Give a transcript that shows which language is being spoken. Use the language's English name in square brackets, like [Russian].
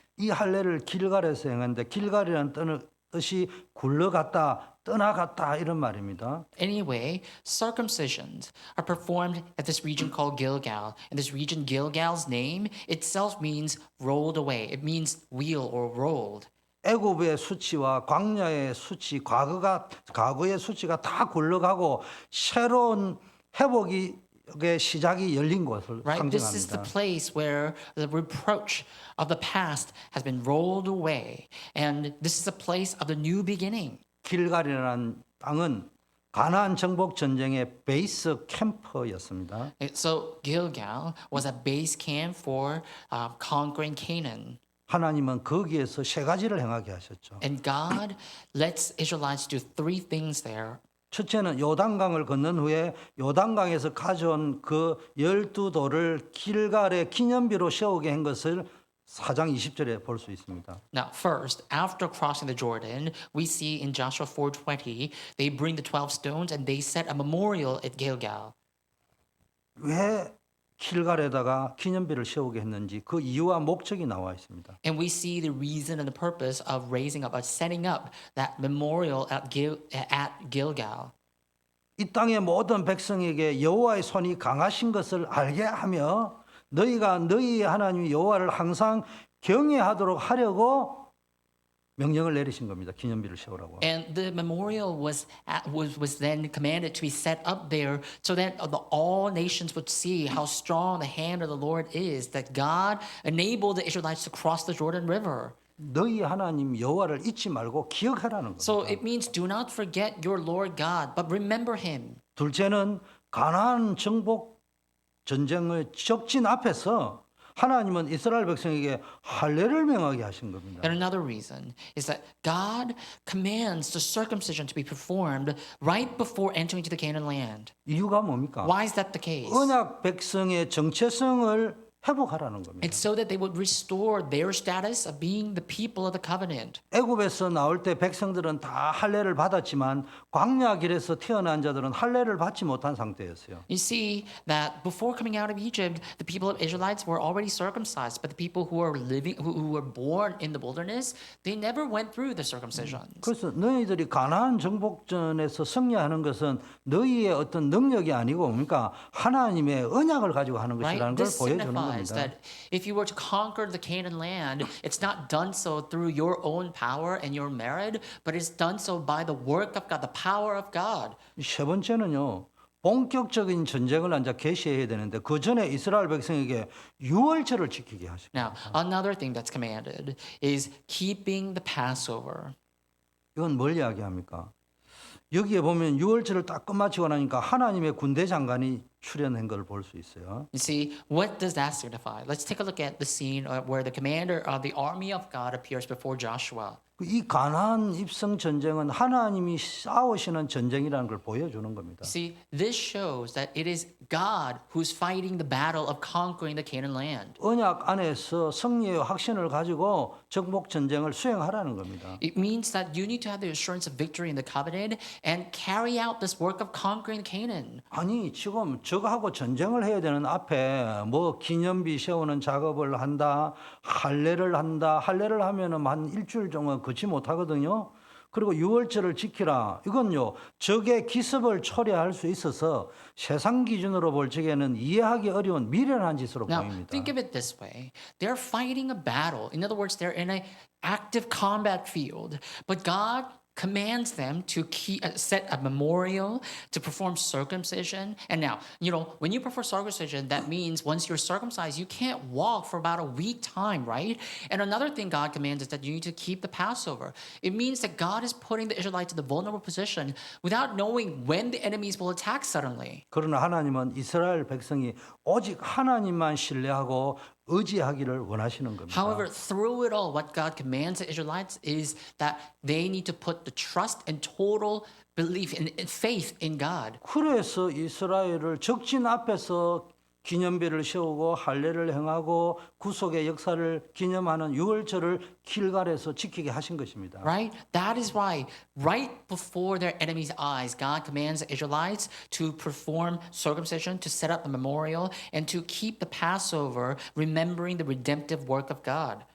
[Korean] 이 할례를 길갈에서 행하는데 길갈이라는 뜻이 굴러갔다, 떠나갔다 이런 말입니다. [English] Anyway, circumcisions are performed at this region called Gilgal. And this region, Gilgal's name itself means rolled away. It means wheel or rolled. [Korean] 애굽의 수치와 광야의 수치, 과거의 수치가 다 굴러가고 새로운 회복의 시작이 열린 것을 [English] Right? This is the [Korean] 상징합니다. [English] place where the reproach of the past has been rolled away. And this is a place of the new beginning. [Korean] 길갈이라는 땅은 가나안 정복 전쟁의 베이스 캠프였습니다. [English] So Gilgal was a base camp for conquering Canaan. [Korean] 하나님은 거기에서 세 가지를 행하게 하셨죠. [English] And God lets Israelites do three things there. [Korean] 첫째는 요단강을 건넌 후에 요단강에서 가져온 그 12돌을 길갈의 기념비로 세우게 한 것을 4장 20절에 볼 수 있습니다. [English] Now, first, after crossing the Jordan, we see in Joshua 4:20, they bring the 12 stones and they set a memorial at Gilgal. [Korean] 왜 길갈에다가 기념비를 세우게 했는지 그 이유와 목적이 나와 있습니다. [English] And we see the reason and the purpose of raising up, of setting up that memorial at Gilgal. [Korean] 이 땅의 모든 백성에게 여호와의 손이 강하신 것을 알게 하며 너희가 너희 하나님 여호와를 항상 경외하도록 하려고 명령을 내리신 겁니다. 기념비를 세우라고. [English] And the memorial was then commanded to be set up there so that all nations would see how strong the hand of the Lord is, that God enabled the Israelites to cross the Jordan River. [Korean] 너희 하나님 여호와를 잊지 말고 기억하라는 겁니다. [English] So it means do not forget your Lord God, but remember him. [Korean] 둘째는 가나안 정복 전쟁의 적진 앞에서 하나님은 이스라엘 백성에게 할례를 명하게 하신 겁니다. [English] And another reason is that God commands the circumcision to be performed right before entering into the Canaan land. [Korean] 이유가 뭡니까? [English] Why is that the case? [Korean] 언약 백성의 정체성을 회복하라는 겁니다. [English] It's so that they would restore their status of being the people of the covenant. [Korean] 애굽에서 나올 때 백성들은 다 할례를 받았지만 광야 길에서 태어난 자들은 할례를 받지 못한 상태였어요. [English] You see that before coming out of Egypt, the people of Israelites were already circumcised, but the people who are living, who were born in the wilderness, they never went through the circumcision. [Korean] 그래서 너희들이 가나안 정복전에서 승리하는 것은 너희의 어떤 능력이 아니고 뭡니까? 하나님의 언약을 가지고 하는 [English] Right? [Korean] 것이라는 걸 [English] This [Korean] 보여주는 [English] signifies [Korean] 겁니다. [English] that if you were to conquer the Canaan land, it's not done so through your own power and your merit, but it's done so by the work of God, the power of God. [Korean] 세 번째는요. 본격적인 전쟁을 앉아 개시해야 되는데 그 전에 이스라엘 백성에게 유월절을 지키게 하십니다. [English] Now, another thing that's commanded is keeping the Passover. [Korean] 이건 뭘 이야기합니까? 여기에 보면 유월절을 딱 끝마치고 나니까 하나님의 군대 장관이 출현한 걸 볼 수 있어요. [English] You see, what does that signify? Let's take a look at the scene where the commander of the army of God appears before Joshua. [Korean] 이 가나안 입성 전쟁은 하나님이 싸우시는 전쟁이라는 걸 보여주는 겁니다. [English] See, this shows that it is God who's fighting the battle of conquering the Canaan land. [Korean] 언약 안에서 승리의 확신을 가지고 정복 전쟁을 수행하라는 겁니다. [English] It means that you need to have the assurance of victory in the covenant and carry out this work of conquering Canaan. [Korean] 아니 지금 저거하고 전쟁을 해야 되는 앞에 뭐 기념비 세우는 작업을 한다, 할례를 한다. 할례를 하면은 한 일주일 정도 거치 못하거든요. 그리고 유월절을 지키라. 이건요, 적의 기습을 초래할 수 있어서 세상 기준으로 볼 적에는 이해하기 어려운 미련한 짓으로 [English] Now, [Korean] 보입니다. [English] think of it this way. They're fighting a battle. In other words, they're in an active combat field. But God commands them to set a memorial to perform circumcision. And now, when you perform circumcision, that means once you're circumcised, you can't walk for about a week time, right? And another thing God commands is that you need to keep the Passover. It means that God is putting the Israelites in a vulnerable position without knowing when the enemies will attack suddenly. [Korean] 그러나 하나님은 이스라엘 백성이 오직 하나님만 신뢰하고 의지하기를 원하시는 겁니다. [English] However, through it all, what God commands the Israelites is that they need to put the trust and total belief and faith in God. [Korean] 그래서 이스라엘을 적진 앞에서 기념비를 세우고 할례를 행하고 구속의 역사를 기념하는 유월절을 길갈에서 지키게 하신 것입니다. [English] Right? That is why, right before their enemies' eyes, God commands the Israelites to perform circumcision, to set up the memorial, and to keep the Passover, remembering the redemptive work of God.